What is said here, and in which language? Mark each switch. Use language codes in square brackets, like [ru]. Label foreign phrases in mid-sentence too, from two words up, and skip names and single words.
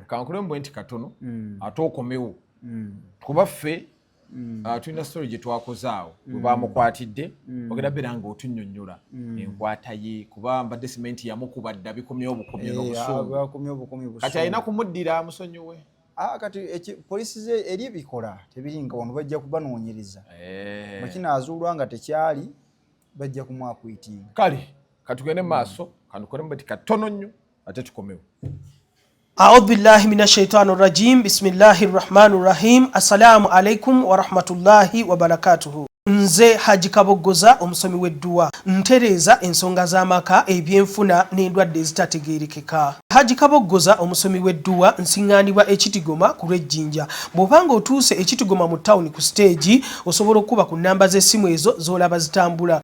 [lg] kankulemu bwe nti katono ate okomewo kuba ffe tulina story gye twakoze awo bwe baamukwatidde ogenda beera nga otunnyonnyola enkwata ye kuba mbadde simenti yamukuba dda bikomyewo bukomye n'obusungu kati alina kumuddira musonyiwe. Kati poliisi ze eri ebikola tebiringa wano bajja kubanoonyereza bwe kinaazuulwa nga tekyali bajja kumwakwitinga. Kale katugende mu maaso kanukolemu bati katono nnyo ate tukomewo. [ar] أعوذ بالله من الشيطان الرجيم بسم الله الرحمن الرحيم السلام عليكم ورحمة الله وبركاته. [lg] Nze Haji Kabogoza omusomi w'edduwa ntereeza ensonga z'amaka ebyenfuna n'endwadde ezitategeerekeka. Haji Kabogoza omusomi w'edduwa nsiŋŋaanibwa Ekitigoma ku lw'Ejjinja. Bw'obanga otuuse Ekitigoma mu ttawuni ku siteegi osobola okuba ku nnamba z'essimu ezo z'olaba zitambula.